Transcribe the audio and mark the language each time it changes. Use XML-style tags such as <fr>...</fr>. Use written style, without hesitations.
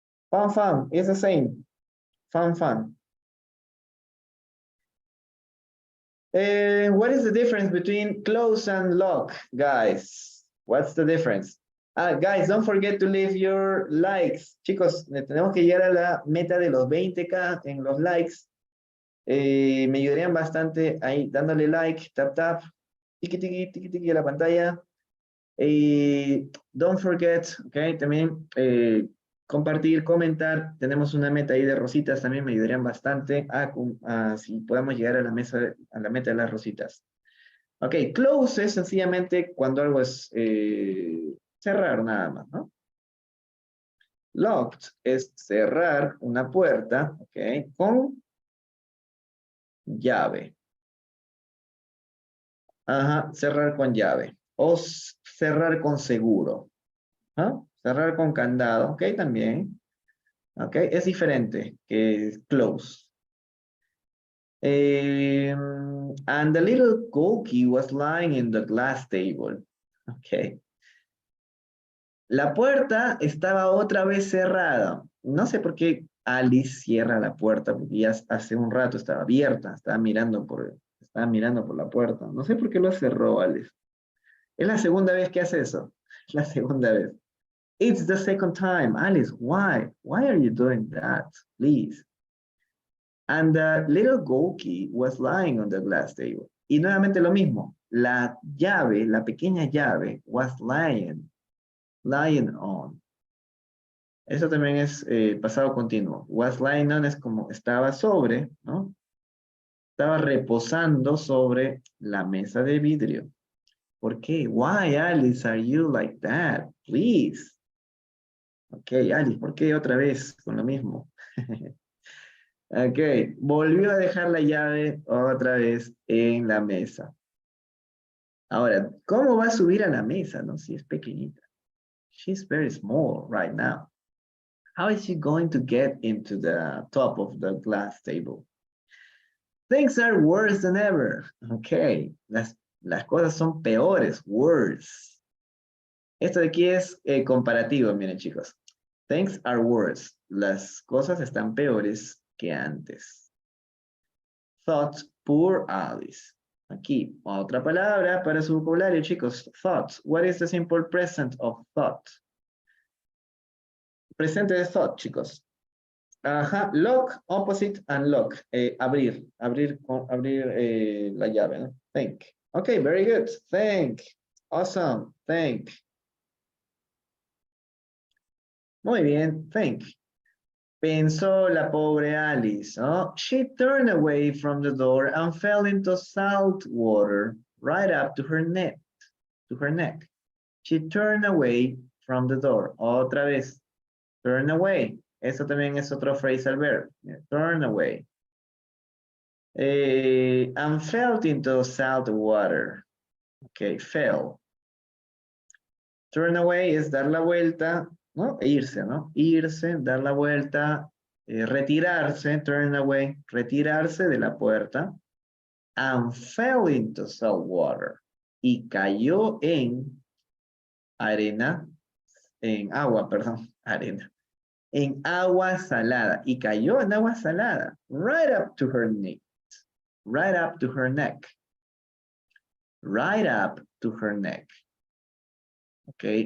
<en>Fun. It's the same. Fun. What is the difference between close and lock, guys? What's the difference? Guys, don't forget to leave your likes.</en> <es>Chicos, tenemos que llegar a la meta de los 20K en los likes. Me ayudarían bastante ahí dándole like, tap, tap, tiki, tiki, tiki, tiki a la pantalla.</es> <en>Don't forget,</en> <es>ok, también compartir, comentar. Tenemos una meta ahí de rositas, también me ayudarían bastante si podemos llegar a la meta de las rositas. Ok, close es sencillamente cuando algo es cerrar nada más, ¿no? Locked es cerrar una puerta, ok, con llave. Ajá, cerrar con llave. O cerrar con seguro. ¿Ah? Cerrar con candado, ok, también. Ok, es diferente que close.</es> <en>And the little cookie was lying in the glass table. Ok.</en> <es>La puerta estaba otra vez cerrada. No sé por qué Alice cierra la puerta, porque ya hace un rato estaba abierta, estaba mirando por la puerta. No sé por qué lo cerró Alice. Es la segunda vez que hace eso. La segunda vez.</es> <en>It's the second time. Alice, why? Why are you doing that? Please. And the little gold key was lying on the glass table.</en> <es>Y nuevamente lo mismo. La llave, la pequeña llave,</es> <en>was lying on.</en> <es>Eso también es pasado continuo.</es> <en>Was lying on</en> <es>es como estaba sobre, ¿no? Estaba reposando sobre la mesa de vidrio. ¿Por qué?</es> <en>Why, Alice, are you like that? Please.</en> <es>Ok, Alice, ¿por qué otra vez con lo mismo? Ok, volvió a dejar la llave otra vez en la mesa. Ahora, ¿cómo va a subir a la mesa, no? Si es pequeñita.</es> <en>She's very small right now. How is she going to get into the top of the glass table? Things are worse than ever.</en> <es>Ok, las cosas son peores, worse. Esto de aquí es comparativo, miren chicos.</es> <en>Things are worse.</en> <es>Las cosas están peores que antes.</es> <en>Thought, poor Alice.</en> <es>Aquí, otra palabra para su vocabulario, chicos.</es> <en>Thought. What is the simple present of thought?</en> <es>Presente de thought, chicos. Ajá,</es> <en>lock, opposite, and lock.</en> <es>Abrir la llave, ¿no?</es> <en>Think. Okay, very good. Think. Awesome. Think.</en> <es>Muy bien, think. Pensó la pobre Alice, ¿no?</es> <en>She turned away from the door and fell into salt water right up to her neck. She turned away from the door.</en> <es>Otra vez. Turn away. Eso también es otro phrasal verb.</es> <en>Turn away. And fell into salt water. Okay, fell.</en> <es>Turn away es dar la vuelta, ¿no? E irse, ¿no? Irse, dar la vuelta, retirarse, turn away, retirarse de la puerta.</es> <en>And fell into salt water.</en> <es>Y cayó en arena, en agua, perdón, arena. En agua salada. Y cayó en agua salada.</es> <en>Right up to her neck. Right up to her neck. Right up to her neck. Ok.</en>